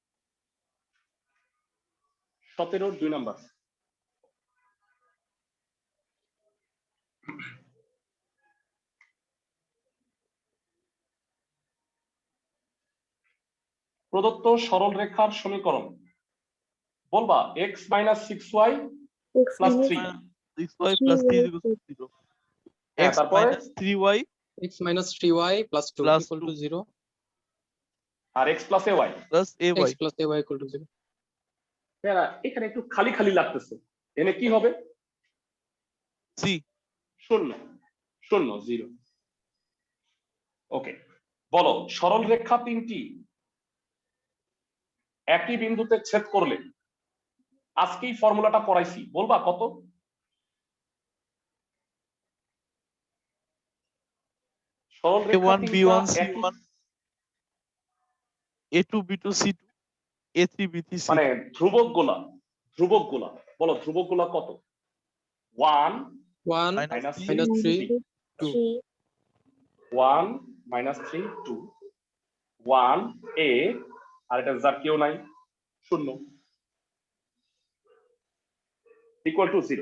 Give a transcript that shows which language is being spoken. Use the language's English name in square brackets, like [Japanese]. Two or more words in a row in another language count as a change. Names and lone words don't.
[Bangla] 17 2 নাম্বার। প্রদত্ত সরল রেখার সমীকরণ বলবা x - 6y x + 3। 6y + 3 = 0 হ্যাঁ, x তারপরে - 3y [English] x minus 3y plus 2 [Bangla] plus equal 2 to 0 আর x + ay। + x ay [English] plus ay equal to 0 [Bangla] ভাইয়া এখানে একটু খালি খালি লাগতেছে, এনে কি হবে? c 0 0 0। ওকে, বলো সরল রেখা তিনটি একই বিন্দুতে ছেদ করলে, আজকেই ফর্মুলাটা পড়াইছি, বলবা কত? সরল রেখা a1 তিনটা b1 একই c1 a2 b2 c2 a3 b3 c3 মানে ধ্রুবক গুলা বলো, ধ্রুবক গুলা কত? 1 1 minus minus 3 2 3 1 - 3 2 1 a, আর এটা যার কেউ নাই শূন্য [English] equal to [Bangla] 0।